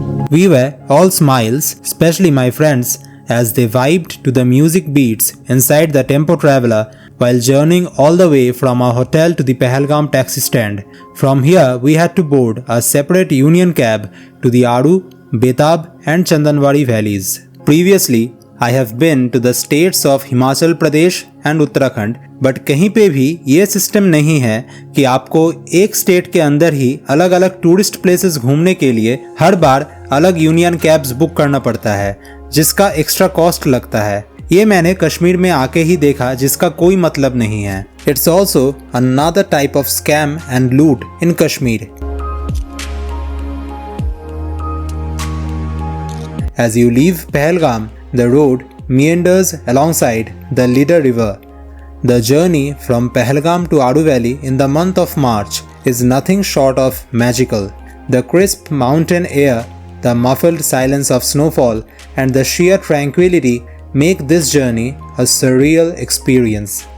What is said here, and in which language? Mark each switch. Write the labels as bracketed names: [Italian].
[English] We were all smiles, especially my friends, as they vibed to the music beats inside the Tempo Traveler while journeying all the way from our hotel to the Pahalgam taxi stand. From here, we had to board a separate union cab to the Adu, Betab and Chandanwadi valleys. Previously, I have been to the states of Himachal Pradesh and Uttarakhand, but [Hindi] कहीं पे भी ये system नहीं है कि आपको एक state के अंदर ही अलग अलग टूरिस्ट प्लेसेस घूमने के लिए हर बार अलग यूनियन कैब्स बुक करना पड़ता है, जिसका एक्स्ट्रा कॉस्ट लगता है। ये मैंने कश्मीर में आके ही देखा, जिसका कोई मतलब नहीं है। [English] It's also another type of scam and loot in Kashmir. As you leave Pahalgam, the road meanders alongside the Lidar River. The journey from Pahalgam to Adu Valley in the month of March is nothing short of magical. The crisp mountain air, the muffled silence of snowfall, and the sheer tranquility make this journey a surreal experience.